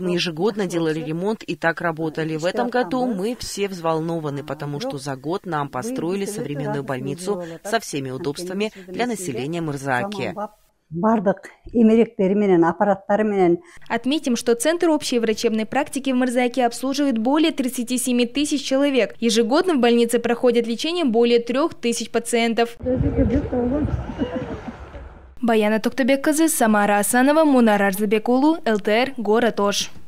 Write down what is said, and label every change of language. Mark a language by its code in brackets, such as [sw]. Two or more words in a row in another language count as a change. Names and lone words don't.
[ru] Мы ежегодно делали ремонт и так работали. В этом году мы все взволнованы, потому что за год нам построили современную больницу со всеми удобствами для населения Мырзааке. Отметим, что Центр общей врачебной практики в Мырзааке обслуживает более 37 тысяч человек. Ежегодно в больнице проходят лечение более 3000 пациентов. Баяна Токтабек-кызы, Самара Асанова, Мунар Арзыбек-улу, ЛТР, город Ош.